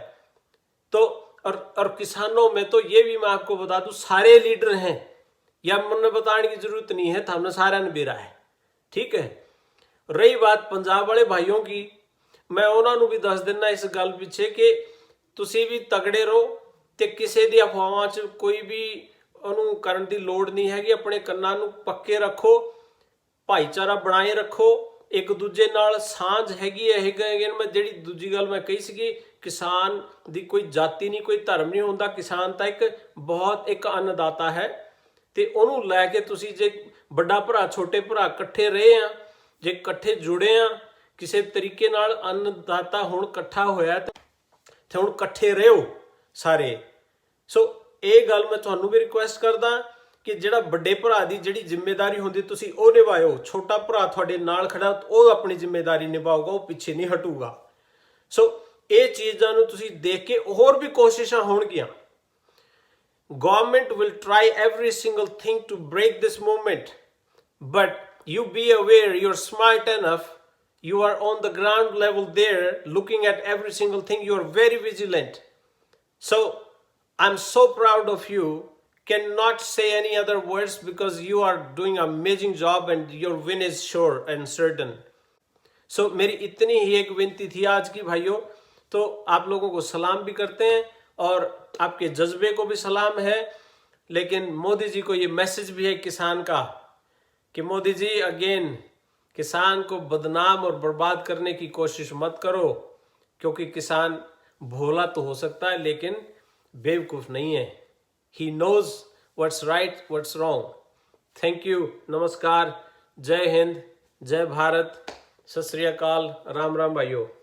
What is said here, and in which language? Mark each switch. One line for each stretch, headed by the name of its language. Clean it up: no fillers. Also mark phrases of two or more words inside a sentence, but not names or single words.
Hindi: तो और किसानों में तो ये भी मैं आपको बता दूं, सारे लीडर हैं, या मैंने बताने की जरूरत नहीं है, हमने सारा ने बेरा है, ठीक है। रही बात पंजाब वाले भाइयों की,
Punjabi: ਮੈਂ ਉਨ੍ਹਾਂ ਨੇ ਭੀ ਦੱਸ ਦੇਣਾ ਇਸ ਗੱਲ ਪਿੱਛੇ ਕਿ ਤੁਸੀ ਭੀ ਤਗੜੇ ਰਹੋ, ਤੇ ਕਿਸੀ ਦੀ ਅਫ਼ਵਾਹਾਂ ਚ ਕੋਈ ਭੀ ਉਹਨੂੰ ਕਰਨ ਦੀ ਲੋੜ ਨਹੀਂ ਹੈਗੀ। अपने ਕੰਨਾਂ ਨੂੰ ਪੱਕੇ ਰੱਖੋ, ਭਾਈਚਾਰਾ ਬਣਾਏ ਰੱਖੋ, ਇੱਕ ਦੂਜੇ ਨਾਲ ਸਾਂਝ ਹੈਗੀ ਹੈ। ਮੈਂ ਜੀ ਦੂਜੀ ਗੱਲ ਮੈਂ ਕਹੀ ਸੀ, ਕਿਸਾਨ ਦੀ ਕੋਈ ਜਾਤੀ ਨਹੀਂ, ਕੋਈ ਧਰਮ ਨਹੀਂ ਹੋਂਦਾ, ਕਿਸਾਨ ਤੋ ਇੱਕ ਬਹੁਤ ਇੱਕ ਅੰਨਦਾਤਾ ਹੈ। ते ਉਹਨੂੰ ਲੈ ਕੇ ਤੁਸੀ ਜੇ ਬੜਾ ਭਰਾ ਛੋਟੇ ਭਰਾ ਇਕੱਠੇ ਰਹੇ ਹੈਂ, ਜੇ ਇਕੱਠੇ ਜੁੜੇ ਹੈਂ ਕਿਸੀ ਤਰੀਕੇ ਨਾਲ, ਅੰਨਦਾਤਾ ਹੁਣ ਇਕੱਠਾ ਹੋਇਆ ਤੇ ਹੁਣ ਇਕੱਠੇ ਰਹੋ ਸਾਰੇ। सो ਇਹ ਗੱਲ मैं ਤੁਹਾਨੂੰ ਭੀ ਰਿਕੁਐਸਟ ਕਰਦਾ ਕਿ ਜਿਹੜਾ ਵੱਡੇ ਭਰਾ ਦੀ ਜਿਹੜੀ ਜ਼ਿੰਮੇਵਾਰੀ ਹੁੰਦੀ ਤੁਸੀਂ ਉਹ ਨਿਭਾਇਓ, ਛੋਟਾ ਭਰਾ ਤੁਹਾਡੇ ਨਾਲ ਖੜਾ ਉਹ ਆਪਣੀ ਜ਼ਿੰਮੇਵਾਰੀ ਨਿਭਾਊਗਾ, ਉਹ ਪਿੱਛੇ ਨਹੀਂ ਹਟੂਗਾ। ਸੋ ਇਹ ਚੀਜ਼ਾਂ ਨੂੰ ਤੁਸੀਂ ਦੇਖ ਕੇ ਹੋਰ ਵੀ ਕੋਸ਼ਿਸ਼ਾਂ ਹੋਣਗੀਆਂ।
English: Government will try every single thing to break this movement, but you be aware, you're smart enough, you are on the ground level there looking at every single thing, you are very vigilant. So I'm so proud of you, cannot say any other words, because you are doing an amazing job and your win is sure and certain.
Hindi: So मेरी इतनी ही एक विनती थी आज की भाइयों। तो आप लोगों को सलाम भी करते हैं और आपके जज्बे को भी सलाम है। लेकिन मोदी जी को ये मैसेज भी है किसान का कि मोदी जी अगेन किसान को बदनाम और बर्बाद करने की कोशिश मत करो, क्योंकि किसान भोला तो हो सकता है लेकिन बेवकूफ नहीं है।
English: He knows what's right, what's wrong. Thank you.
Hindi: नमस्कार, जय हिंद, जय भारत, सत श्री अकाल, राम राम भाइयों।